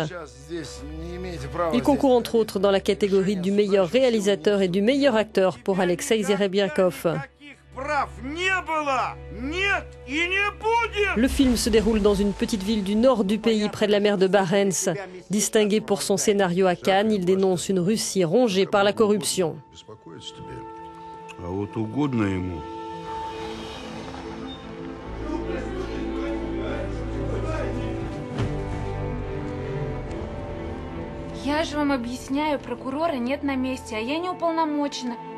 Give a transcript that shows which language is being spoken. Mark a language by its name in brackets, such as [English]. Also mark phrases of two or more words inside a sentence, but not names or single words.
[French] Il concourt entre autres dans la catégorie du meilleur réalisateur et du meilleur acteur pour Alexei Zerebiakov. Le film se déroule dans une petite ville du nord du pays, près de la mer de Barents. Distingué pour son scénario à Cannes, il dénonce une Russie rongée par la corruption. [Russian] Я же вам объясняю, прокурора нет на месте, а я не уполномочена.